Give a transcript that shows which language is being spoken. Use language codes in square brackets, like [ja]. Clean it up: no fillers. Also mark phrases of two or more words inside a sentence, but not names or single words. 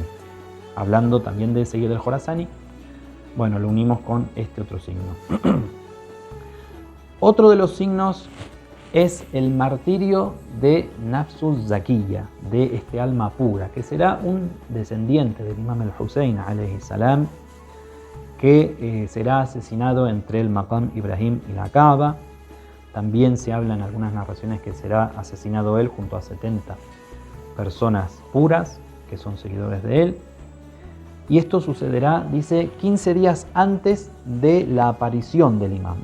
[es] Hablando también de Sayyid el Jorazani, bueno, lo unimos con este otro signo. Otro de los signos es el martirio de Nafsul Zakiyya, de este alma pura, que será un descendiente del imam al-Hussein [ar] عليه السلام, [es] que será asesinado entre el Maqam Ibrahim y la Kaaba. También se habla en algunas narraciones que será asesinado él junto a 70 personas puras que son seguidores de él. Y esto sucederá, dice, 15 días antes de la aparición del imam.